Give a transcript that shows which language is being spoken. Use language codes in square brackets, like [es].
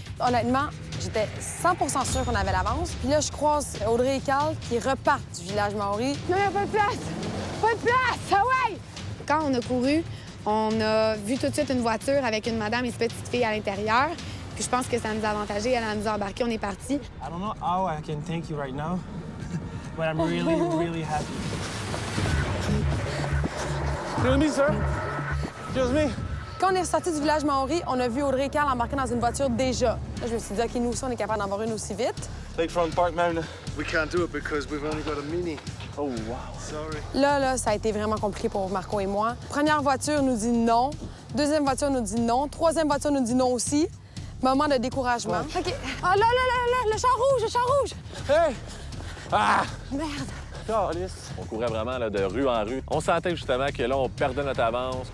[fr] Honnêtement, j'étais 100% sûre qu'on avait l'avance. Puis là, je croise Audrey et Carl qui repartent du village Maori. Non, il n'y a pas de place! Pas de place! Ah ouais! Quand on a couru, on a vu tout de suite une voiture avec une madame et une petite fille à l'intérieur. Puis je pense que ça nous a avantagé. Elle nous a embarqués, on est partis. [en] I don't know how I can thank you right now, but I'm really happy. Excuse me, sir. Excuse me. [fr] Quand on est sorti du village Maori, on a vu Audrey et Carl embarquer dans une voiture déjà. Là, je me suis dit, OK, nous aussi, on est capable d'en avoir une aussi vite. [en] Lakefront Park Mona. We can't do it because we've only got a mini. Oh, wow. Sorry. [fr] Là, ça a été vraiment compliqué pour Marco et moi. Première voiture nous dit non. Deuxième voiture nous dit non. Troisième voiture nous dit non aussi. Moment de découragement. Ouais. OK. Ah, là, le char rouge! Hey! Ah! Merde! Calice. On courait vraiment là, de rue en rue. On sentait justement que là, on perdait notre avance.